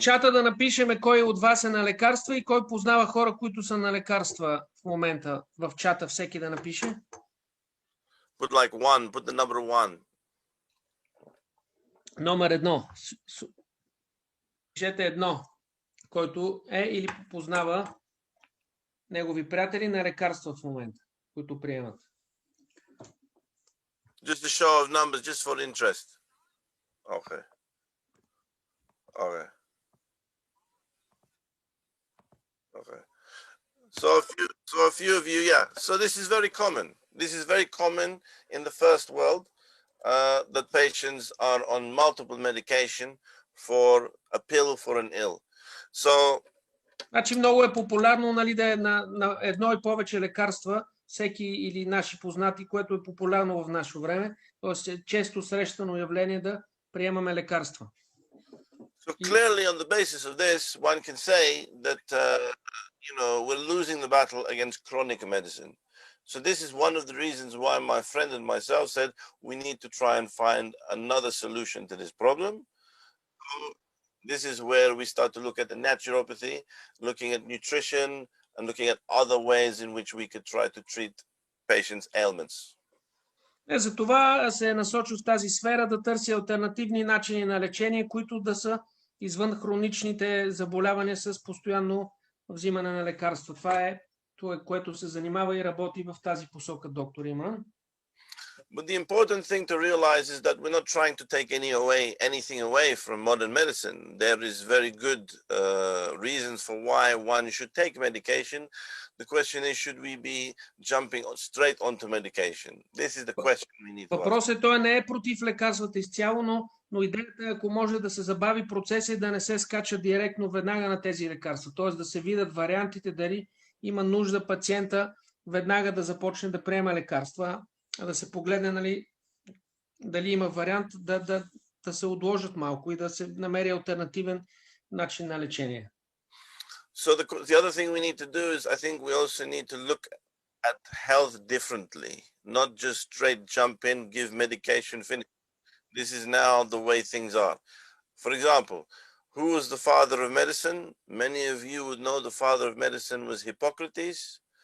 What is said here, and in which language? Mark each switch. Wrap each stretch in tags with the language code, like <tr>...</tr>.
<bg>В чата да напишеме кой от вас е на лекарства и кой познава хора, които са на лекарства в момента. В чата всеки да напише.</bg> <en>Put like one, put the number one.</en> <bg>Номер едно. Пишете едно, който е или познава негови приятели на лекарства в момента, които приемат.</bg> <en>Just a show of numbers, just for interest. Okay. So a few of you, yeah. So this is very common. This is very common in the first world, that patients are on multiple medication for a pill for an ill. So</en> <bg>Значи много е популярно, нали, да е на едно и повече лекарства, всеки или наши познати, което е популярно в наше време. Тоест е често срещано явление да приемаме лекарства.</bg> <en>So clearly, on the basis of this, one can say that we're losing the battle against chronic medicine. So this is one of the reasons why my friend and myself said we need to try and find another solution to this problem. This is where we start to look at the naturopathy, looking at nutrition, and looking at other ways in which we could try to treat patients' ailments.</en> <bg>За това се е насочил в тази сфера да търси алтернативни начини на лечение, които да са извън хроничните заболявания с постоянно взимане на лекарства. Това е което се занимава и работи в тази посока, доктор Имран.</bg> <en>But the important thing to realize is that we're not trying to take anything away from modern medicine. There is very good reasons for why one should take medication. The question is, should we be jumping straight onto medication? This is the question we need to ask.</en> <bg>Въпросът той не е против лекарствата изцяло, но идеята е, ако може да се забави процеса и да не се скача директно веднага на тези лекарства. Т.е. да се видят вариантите, дали има нужда пациента веднага да започне да приема лекарства, да се погледне, нали, дали има вариант да се отложат малко и да се намери алтернативен начин на лечение.</bg> <en>So the other thing we need to do is, I think we also need to look at health differently, not just straight jump in, give medication, finish. This is now the way things are. For example, who was the father of medicine? Many of you would know the father of medicine was Hippocrates.</en>